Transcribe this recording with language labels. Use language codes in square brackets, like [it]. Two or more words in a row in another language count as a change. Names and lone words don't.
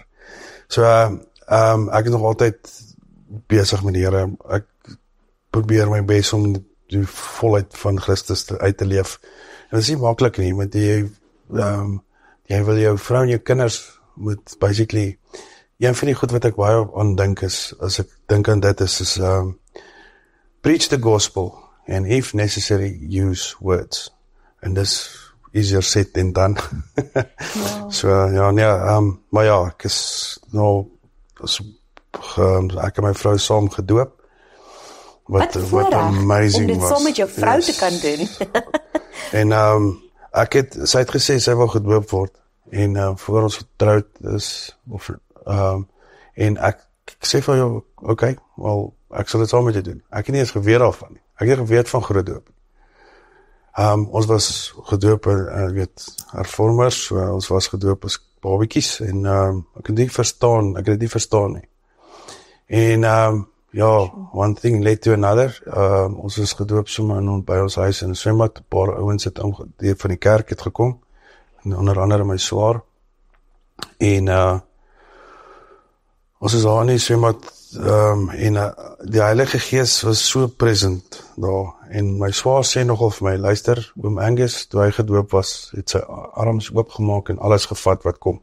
[af] So, ek is nog altyd besig met die Here. Ek probeer my bes om die volheid van Christus uit te leef. En dit is nie maklik nie, want jy wil jou vrou en jou kinders moet basically, een van die goed wat ek baie aan dink is, as ek dink aan dit is [en] preach the gospel, and if necessary, use words. [af] En dis [en] easier said than done. [af] Wow. So, maar ja, ek is nou, ek en my vrou saam gedoop. Wat amazing was. Om dit saam met jou vrou te kan doen. En sy het gesê, sy wil gedoop word. En voor ons getrouwd is, en ek sê van jou, okay, wel, ek sal dit saam met jou doen. Ek het nie eens geweet daarvan nie. Ek het nie geweet van groot doop. Ons was gedoop, hervormers, so ons was gedoop as babiekies, en ek het dit nie verstaan nie. [en] En one thing led to another. [af] Ons is gedoop sommer by ons huis in 'n swembad, 'n paar ouens het van die kerk het gekom, en onder andere my swaar, en ons is daar in die swembad, en die Heilige Gees was so present daar, en my swaar sê nogal vir my, luister, oom Angus, toe hy gedoop was, het sy arms oopgemaak en alles gevat wat kom.